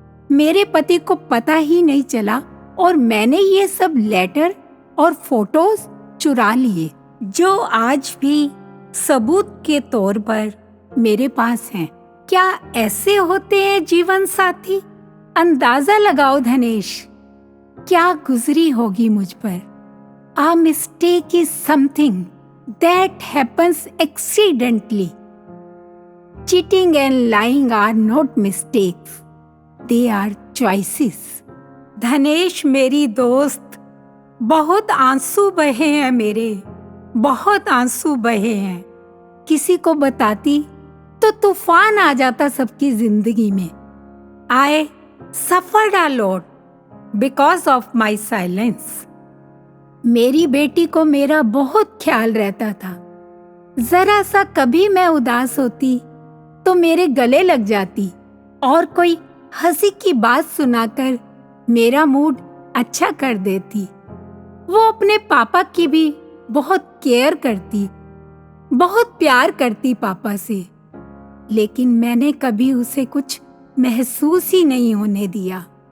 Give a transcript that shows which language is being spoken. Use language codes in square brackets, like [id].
[hi] मेरे पति को पता ही नहीं चला और मैंने ये सब लेटर और फोटोज चुरा लिए, जो आज भी सबूत के तौर पर मेरे पास हैं। क्या ऐसे होते हैं जीवन साथी? अंदाजा लगाओ धनेश, क्या गुजरी होगी मुझ पर। [en] A mistake is something that happens accidentally. Cheating and lying are not mistakes, they are choices. [hi] धनेश मेरी दोस्त, बहुत आंसू बहे हैं मेरे, बहुत आंसू बहे हैं। किसी को बताती तो तूफान आ जाता सबकी जिंदगी में। [en] I suffered a lot because of my silence. [hi] मेरी बेटी को मेरा बहुत ख्याल रहता था। जरा सा कभी मैं उदास होती तो मेरे गले लग जाती और कोई हंसी की बात सुनाकर मेरा मूड अच्छा कर देती। वो अपने पापा की भी बहुत केयर करती, बहुत प्यार करती पापा से, लेकिन मैंने कभी उसे कुछ महसूस ही नहीं होने दिया।